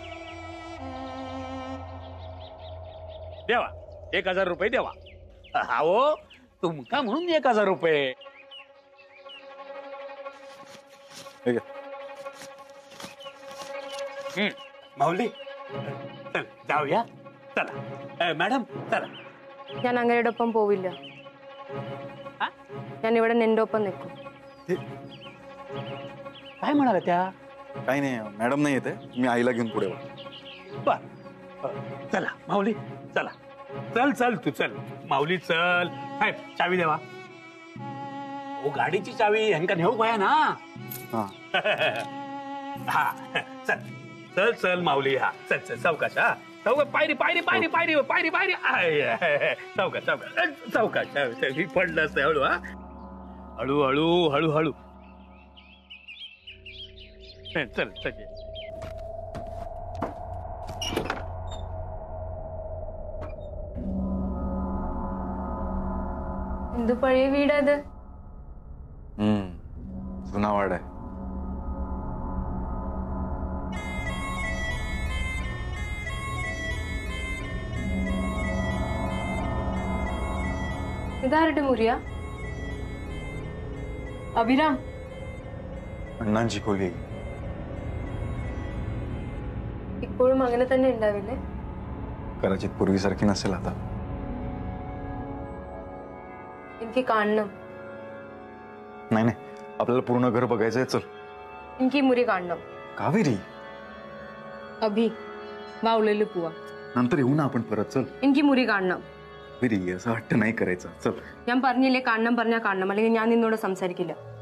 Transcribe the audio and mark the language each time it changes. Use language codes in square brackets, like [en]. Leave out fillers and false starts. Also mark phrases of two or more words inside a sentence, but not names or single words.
[mr] देवा 1,000 रुपये देवा. अहो तुमका म्हणून 1,000 रुपये. माऊली चल जाऊया. चला मॅडम चला. [ml] ഞാൻ അങ്ങേരോടൊപ്പം പോവില്ല. ഞാൻ ഇവിടെ നിന്റെ ഒപ്പം നിൽക്കും. [mr] काय म्हणाला त्या. काही नाही मॅडम नाही येते. मी आईला घेऊन पुढे बर चला माऊली चला. चल चल तू चल माऊली चल. साहेब चावी देवा. ओ गाडीची चावी ह्यांका नेऊ गया ना. हा चल चल चल माऊली. हा चल चल सावकाश. हा सावकाश. पायरी पायरी पायरी पायरी पायरी पायरी. सावकाश सावकाश सावकाश. पडलं असतं हळू. हा हळू हळू हळू हळू. चल चल. [ml] എന്ത് പഴയ വീടത്. [mr] जुना वाड आहे. [ml] ഇതാരുടെ മുറിയാ. അഭിരാം [mr] अण्णांची खोली. [ml] ഇപ്പോഴും അങ്ങനെ തന്നെ ഉണ്ടാവില്ലേ. [mr] कदाचित पूर्वीसारखी नसेल आता. [ml] എനിക്ക് കാണണം. [mr] नाही नाही आपल्याला पूर्ण घर बघायचंय. चल. [ml] എനിക്ക് ഈ മുറി കാണണം. [mr] कावेरी अभि वावलेलं पुवा. नंतर येऊ ना आपण परत. चल [ml] എനിക്ക് മുറി കാണണം. [mr] विरी असं हट्ट नाही करायचा. चल. [ml] ഞാൻ പറഞ്ഞില്ലേ കാണണം പറഞ്ഞാൽ കാണണം, അല്ലെങ്കിൽ ഞാൻ നിന്നോട് സംസാരിക്കില്ല.